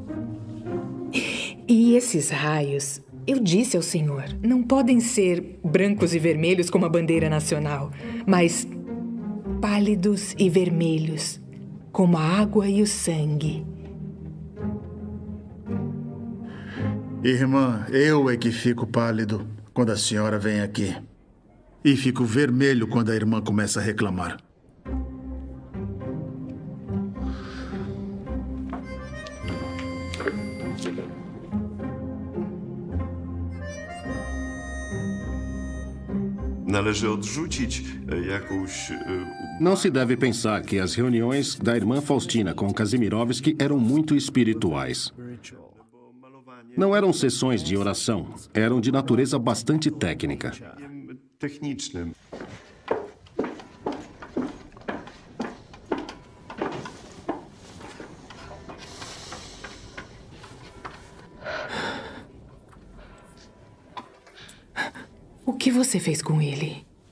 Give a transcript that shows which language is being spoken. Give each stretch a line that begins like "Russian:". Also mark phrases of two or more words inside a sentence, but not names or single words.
Portuguese: E esses raios, eu disse ao Senhor, não podem ser brancos e vermelhos como a bandeira nacional, mas pálidos e vermelhos, como a água e o sangue. Irmã, eu é que fico pálido quando a senhora vem aqui. E fico vermelho quando a irmã começa a reclamar.
Polish: Należy odrzucić jakąś...
Portuguese: Não se deve pensar que as reuniões da irmã Faustina com Kazimirovski eram muito espirituais. Não eram sessões de oração, eram de natureza bastante técnica.
Polish: technicznym.
Portuguese: O que você fez com ele?